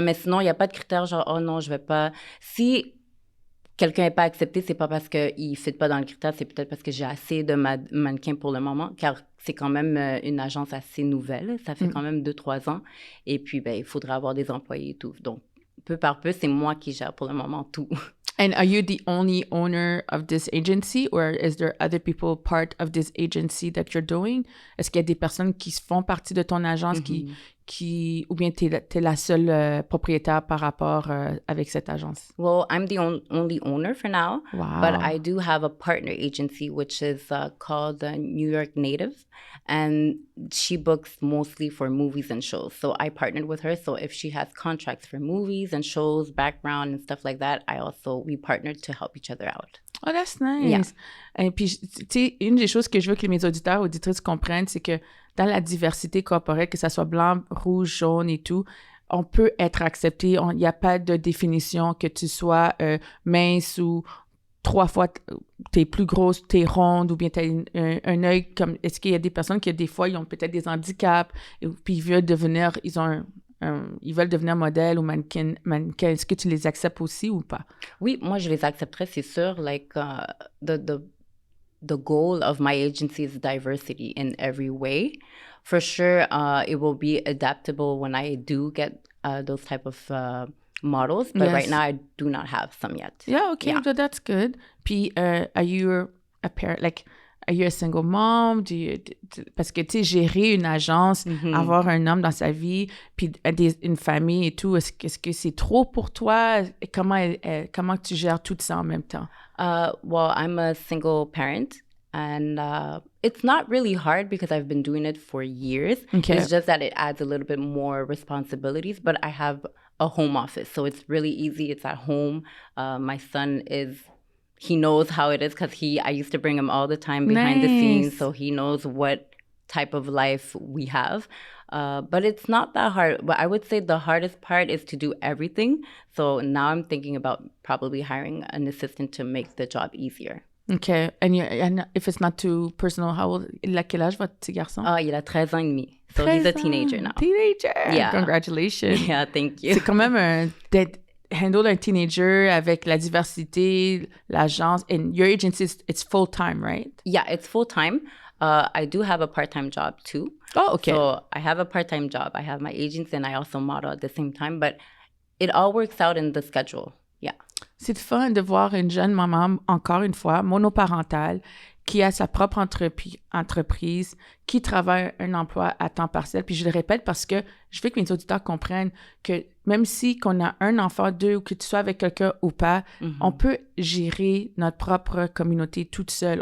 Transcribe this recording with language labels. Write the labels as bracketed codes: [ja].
[fr] Mais sinon, il n'y a pas de critères genre, oh non, je ne vais pas. Si quelqu'un n'est pas accepté, ce n'est pas parce qu'il ne fit pas dans le critère, c'est peut-être parce que j'ai assez de mannequins pour le moment, car c'est quand même une agence assez nouvelle. Ça fait quand même 2-3 ans. Et puis, ben, il faudra avoir des employés et tout. Donc, peu par peu, c'est moi qui gère pour le moment tout. [en] And are you the only owner of this agency or is there other people part of this agency that you're doing? [fr] Est-ce qu'il y a des personnes qui font partie de ton agence qui ou bien t'es la seule propriétaire par rapport avec cette agence? [en] Well, I'm the only owner for now. Wow. But I do have a partner agency, which is called New York Native. And she books mostly for movies and shows. So I partnered with her. So if she has contracts for movies and shows, background and stuff like that, we partnered to help each other out. Oh, that's nice. Yeah. [fr] Et puis, tu sais, une des choses que je veux que mes auditeurs, auditrices comprennent, c'est que dans la diversité corporelle, que ça soit blanc, rouge, jaune et tout, on peut être accepté. Il n'y a pas de définition que tu sois mince ou 3 fois t'es plus grosse, t'es ronde ou bien t'as un œil comme... Est-ce qu'il y a des personnes qui, des fois, ils ont peut-être des handicaps et puis ils veulent devenir... Ils veulent devenir modèle ou mannequin. Est-ce que tu les acceptes aussi ou pas? Oui, moi, je les accepterais, c'est sûr. [en] Like, the goal of my agency is diversity in every way. For sure, it will be adaptable when I do get those type of models. But right now, I do not have some yet. Yeah, okay, so that's good. Puis, are you a parent, like... Are you a single mom? [fr] Parce que, tu sais, gérer une agence, avoir un homme dans sa vie, puis une famille et tout, est-ce que c'est trop pour toi? Comment tu gères tout ça en même temps? [en] Well, I'm a single parent. And it's not really hard because I've been doing it for years. Okay. It's just that it adds a little bit more responsibilities. But I have a home office, so it's really easy. It's at home. My son he knows how it is because I used to bring him all the time behind the scenes, so he knows what type of life we have. But it's not that hard. But I would say the hardest part is to do everything. So now I'm thinking about probably hiring an assistant to make the job easier. Okay. And if it's not too personal, [fr] il a quel âge, votre petit garçon? Il a 13 ans et demi. [en] So he's a teenager now. Teenager! Yeah. Congratulations! Yeah, thank you. [fr] C'est quand même handle un teenager avec la diversité, l'agence, [en] and your agency, it's full-time, right? Yeah, it's full-time. I do have a part-time job too. Oh, okay. So I have a part-time job. I have my agency and I also model at the same time. But it all works out in the schedule. Yeah. [fr] C'est fun de voir une jeune maman, encore une fois, monoparentale, qui a sa propre entreprise, qui travaille un emploi à temps partiel. Puis je le répète parce que je veux que mes auditeurs comprennent que même si qu'on a un enfant, deux, ou que tu sois avec quelqu'un ou pas, on peut gérer notre propre communauté toute seule.